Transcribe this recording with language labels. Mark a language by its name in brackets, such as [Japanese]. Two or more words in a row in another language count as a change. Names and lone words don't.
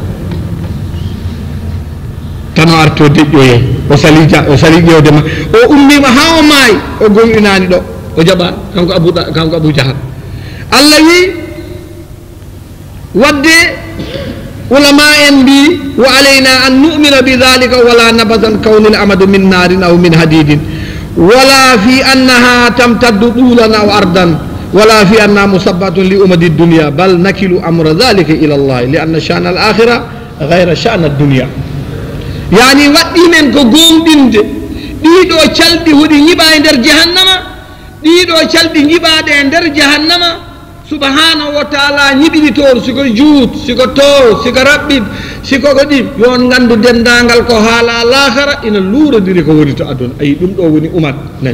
[Fula] tan o arto deƴƴoye o sali ƴewdema o ummima ha o maayi o gomɗinani ɗo o jaɓani kanko abou jahal Allah wi wadde ulama en [Arabic] mbi وعلينا أن نؤمن بذلك ولا نبحث كون العمد من نار أو من حديد ولا في أنها تمتد طولا أو عرضا ولا في أنها مشبهة لعمد الدنيا بل نكل أمر ذلك إلى الله لأن شأن الآخرة غير شأن الدنيا [Fula] yani waddi men ko gomdinde ɗiɗo calɗi huɗi ñiɓa e nder jahannama ɗiɗo calɗi ñiɓaɗe e nder jahannama [Arabic] سبحانه وتعالى [Fula] ñiɓiɗi toon siko juut siko tow siko raɓɓit siko ko ɗi yon gandu dendagal ko haala lahara ina luurodiri ko woni to aduna ayi ɗum ɗo woni umat nayi